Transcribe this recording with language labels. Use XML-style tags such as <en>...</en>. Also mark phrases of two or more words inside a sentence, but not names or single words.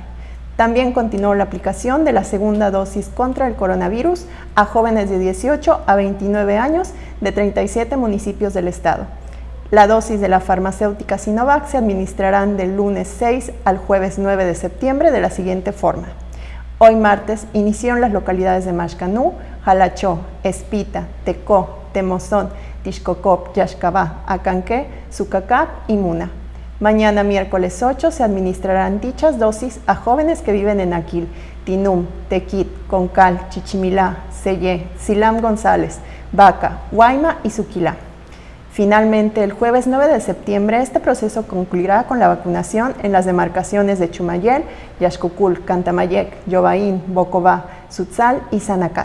<es>También continuó la aplicación de la segunda dosis contra el coronavirus a jóvenes de 18 a 29 años de 37 municipios del estado. La dosis de la farmacéutica Sinovac se administrarán del lunes 6 al jueves 9 de septiembre de la siguiente forma. Hoy martes iniciaron las localidades de Maxcanú, Jalachó, Espita, Tecó, Temozón, Tixcocop, Yaxcabá, Acanqué, Sucacap y Muna. Mañana miércoles 8 se administrarán dichas dosis a jóvenes que viven en Aquil, Tinum, Tequit, Concal, Chichimilá, Sellé, Silam González, Vaca, Guayma y Suquilá. Finalmente, el jueves 9 de septiembre, este proceso concluirá con la vacunación en las demarcaciones de Chumayel, Yaxcucul, Cantamayec, Yobaín, Bocobá, Sutzal y Sanacat.</es>